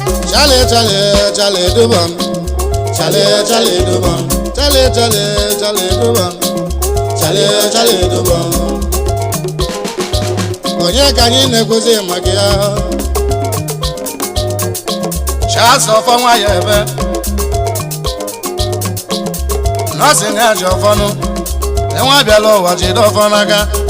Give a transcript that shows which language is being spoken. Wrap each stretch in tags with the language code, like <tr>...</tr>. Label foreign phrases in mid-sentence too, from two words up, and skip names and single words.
<ig>Charlie, Charlie, Charlie, do bum. Charlie, Charlie, do bum. Charlie, Charlie, Charlie, do bum. Charlie, Charlie, do bum. Onye ka anyị na-ekwuzi maka ya? Charles ọfọ nwa ya ebe. Nọọsụ na-eji ọfọ nụ. Enwe abịala ụwa jide ọfọ n'aka.</ig>